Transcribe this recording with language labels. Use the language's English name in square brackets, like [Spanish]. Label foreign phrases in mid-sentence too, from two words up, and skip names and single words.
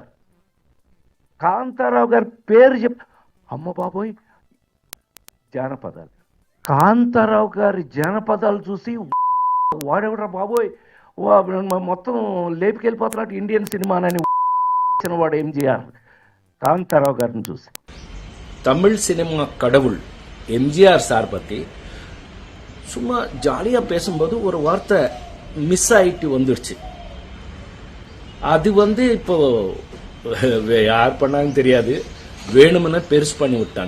[Telugu] కాంతారావు గారి పేరు అమ్మ బాబోయ్, జానపదాలు. కాంతారావు గారి జానపదాలు చూసి వాడెవరా బాబోయ్ మొత్తం లేపుకెళ్ళిపోతున్నట్టు ఇండియన్ సినిమానని వాడు ఎంజీఆర్. காந்தாராவ் గారిని చూసి [Tamil] தமிழ் சினிமா கடவுள் எம்ஜிஆர் சார் பத்தி சும்மா ஜாலியா பேசும்போது ஒரு வார்த்தை மிஸ் ஆயிட்டு வந்துடுச்சு. அது இப்போ யார் பண்ணாங்கன்னு தெரியாது, வேணும்னு பெருசு பண்ணி விட்டாங்க.